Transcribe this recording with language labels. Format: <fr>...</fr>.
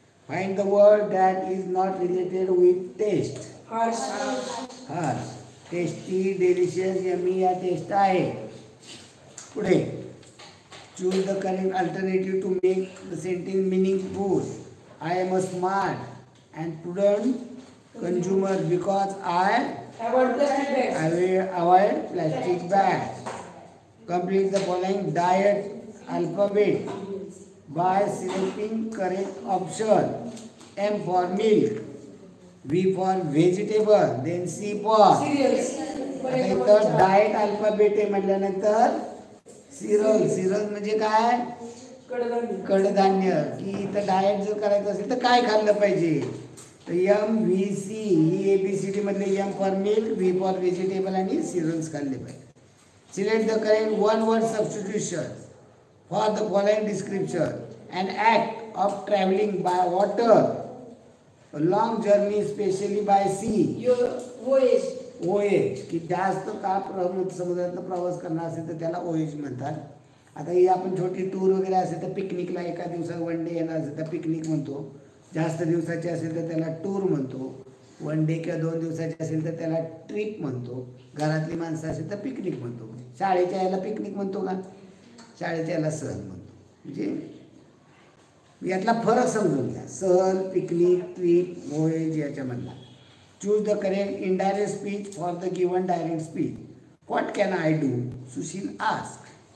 <en>Find the word that is not related with taste. Harsh. Harsh.</en> <mr>Tasty, delicious, yummy या taste आहे.</mr> <en>पुढे choose the correct alternative to make the sentence meaningful. I am a smart and prudent consumer because I Avoid plastic bags. will avoid plastic bags. Complete the following diet alphabet by selecting correct option. M for milk, V for vegetable, then C for. Cereals.</en> <mr>आता इथं diet alphabet आहे म्हटल्यानंतर cereal म्हणजे काय? कडधान्य. कडधान्य. की इथं डाएट जर करायचं असेल तर काय खाल्लं पाहिजे? तर एम व्ही सी ही ABCD मधले</mr> <en>M for milk, V for vegetable</en> <mr>आणि सिरियल्स खाल्ले पाहिजे.</mr> <en>Select the correct one word substitution for the following description. An act of travelling by water, long journey specially by sea. Voyage.</en> <mr>ओएज की जास्त काळ समुद्रातनं प्रवास करणार असेल तर त्याला ओएज म्हणतात. आता ही आपण छोटी टूर वगैरे असेल तर पिकनिकला एका दिवसात</mr> <en>one day</en> <mr>येणार असेल तर पिकनिक म्हणतो. जास्त दिवसाची असेल तर त्याला टूर म्हणतो.</mr> <en>one day</en> <mr>किंवा 2 दिवसाची असेल तर त्याला ट्रिप म्हणतो. घरातली माणसं असेल तर पिकनिक म्हणतो. शाळेच्या याला पिकनिक म्हणतो का? शाळेच्या याला सहल म्हणतो. म्हणजे यातला फरक समजून घ्या. सहल, picnic, trip, ओएज याच्यामधला.</mr> <en>Choose the correct indirect speech for the given direct speech. What can I do? Sushil asked.</en>